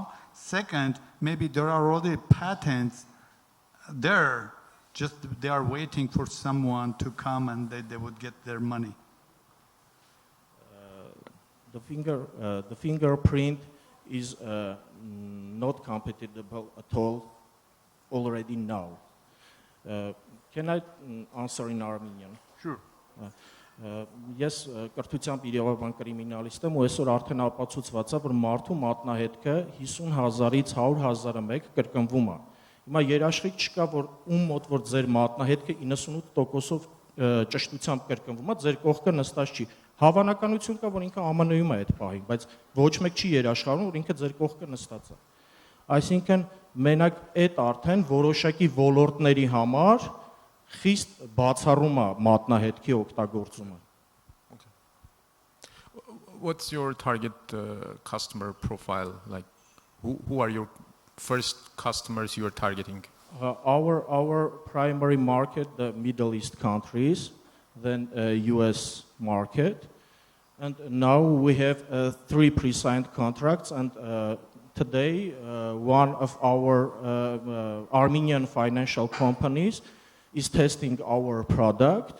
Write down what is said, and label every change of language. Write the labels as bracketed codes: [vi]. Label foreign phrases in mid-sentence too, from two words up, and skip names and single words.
[en] Second, maybe there are already patents there, just they are waiting for someone to come and they would get their money. The fingerprint is not compatible at all already now. Can I answer in Armenian? Sure. [hy] Ես կրթությամբ իրավաբան կրիմինալիստ եմ ու այսօր արդեն ապացուցված է, որ մարդու մատնահետքը 50,000-ից 100,000-ը մեկ կրկնվում է։ Հիմա երաշխիք չկա, որ ում մոտ որ ձեր մատնահետքը 98%-ով ճշտությամբ կրկնվում է, ձեր կողքը նստած չի։ Հավանականություն կա, որ ինքը ԱՄՆ-ում է այդ պահին, բայց ոչ մեկ չի երաշխավորում, որ ինքը ձեր կողքը նստած է։ Այսինքն մենակ այդ արդեն որոշակի ոլորտների համար խիստ բացառում է մատնահետքի օգտագործումը։ [en] What's your target customer profile? Like, who are your first customers you are targeting? Our primary market, the Middle East countries, then US market, and now we have 3 pre-signed contracts, and today one of our Armenian financial companies is testing our product.